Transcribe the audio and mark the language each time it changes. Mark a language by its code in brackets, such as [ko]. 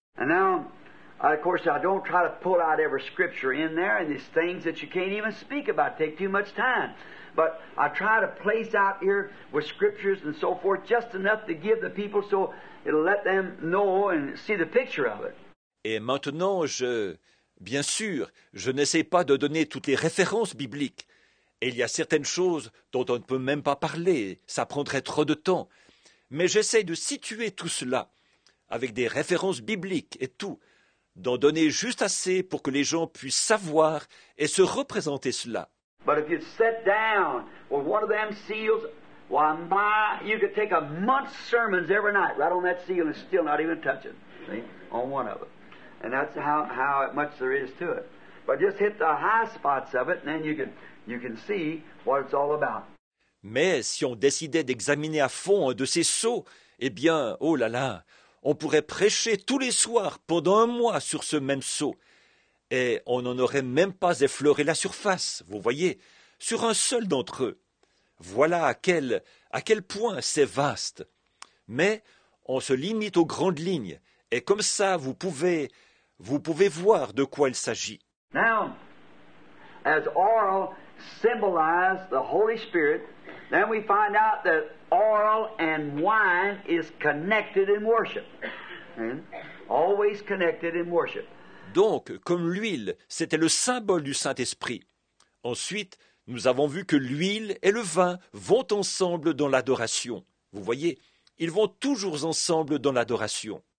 [en] And now, of course, I don't try to pull out every scripture in there and these things that you can't even speak about, take too much time. But I try to place out here with scriptures and so forth just enough to give the people so it'll let them know and see the picture of it. [fr] Et maintenant, bien sûr, je n'essaie pas de donner toutes les références bibliques. Et il y a certaines choses dont on ne peut même pas parler, ça prendrait trop de temps. Mais j'essaie de situer tout cela, avec des références bibliques et tout, d'en donner juste assez pour que les gens puissent savoir et se représenter cela. [en] But if you'd sit down with one of them seals, why, you could take a month's sermons every night right on that seal and still not even touch it, see, on one of it. And that's how much there is to it. But just hit the high spots of it, and then you can see what it's all about. [fr] Mais si on décidait d'examiner à fond un de ces sceaux, eh bien, oh là là, on pourrait prêcher tous les soirs pendant un mois sur ce même sceau. Et on n'en aurait même pas effleuré la surface, vous voyez, sur un seul d'entre eux. Voilà à quel point c'est vaste. Mais on se limite aux grandes lignes, et comme ça vous pouvez voir de quoi il s'agit. [en] Now, as oil symbolized the Holy Spirit, then we find out that oil and wine is connected in worship. Always connected in worship. [fr] Donc, comme l'huile, c'était le symbole du Saint-Esprit. Ensuite, nous avons vu que l'huile et le vin vont ensemble dans l'adoration. Vous voyez, ils vont toujours ensemble dans l'adoration.